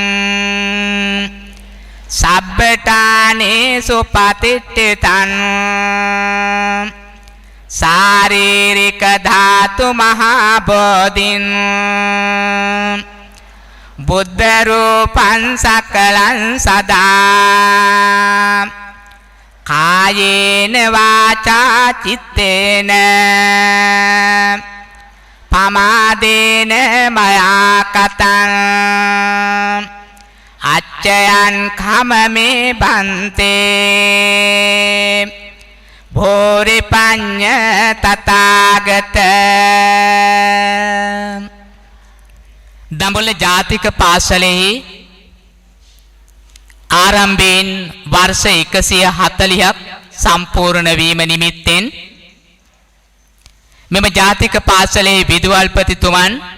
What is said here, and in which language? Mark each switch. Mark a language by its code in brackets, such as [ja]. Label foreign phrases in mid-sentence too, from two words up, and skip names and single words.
[pi] සබ්බඨානේසු පතිට්ඨිතං සාරීරික ධාතු මහා බෝධින් බුද්ධ රූපං සකලං සදා කායේන වාචා චිත්තේන පමාදේන මයා කතං අච්චයන් කමමේ බන්තේ භෝරි පඤ්ඤ තථාගත [si] දඹුල්ල ජාතික පාසලෙහි ආරම්භයෙන් වර්ෂ 140ක් සම්පූර්ණ වීම නිමිත්තෙන් මෙම ජාතික පාසලේ විදුහල්පතිතුමන්